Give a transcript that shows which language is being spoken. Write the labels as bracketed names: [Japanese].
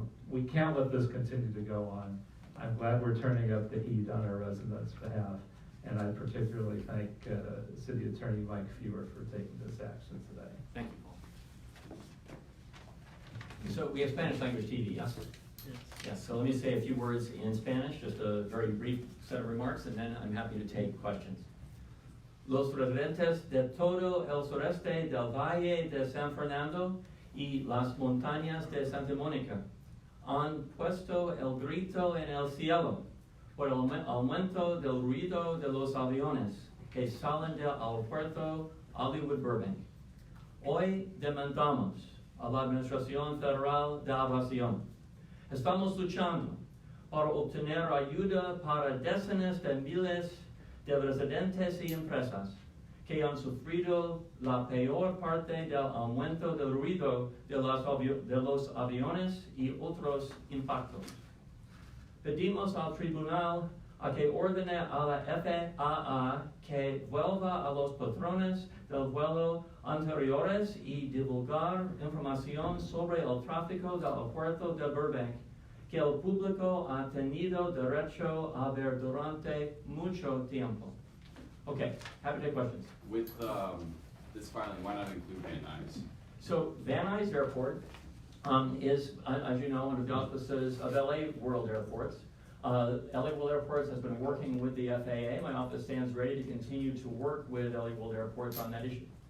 [English] We can't let this continue to go on. I'm glad we're turning up the heat on our residents' behalf, and I particularly thank City Attorney Mike Feuer for taking this action today. Thank you, Paul. So we have Spanish language TV, yes? Yes, so let me say a few words in Spanish, just a very brief set of remarks, and then I'm happy to take questions. [Spanish] Los residentes de todo el sureste del Valle de San Fernando y las montañas de Santa Mónica han puesto el grito en el cielo por el aumento del ruido de los aviones que salen del aeropuerto Hollywood Burbank. Hoy demandamos a la Administración Federal de Aviación. Estamos luchando para obtener ayuda para decenas de miles de residentes y empresas que han sufrido la peor parte del aumento del ruido de los aviones y otros impactos. Pedimos al tribunal a que ordene a la FAA que vuelva a los patrones del vuelo anteriores y divulgar información sobre el tráfico del aeropuerto de Burbank que el público ha tenido derecho a ver durante mucho tiempo. [English] Okay, happy to take questions. With this filing, why not include Van Nuys? So Van Nuys Airport is, as you know, one of the auspices of LA World Airports. LA World Airports has been working with the FAA. My office stands ready to continue to work with LA World Airports on that issue.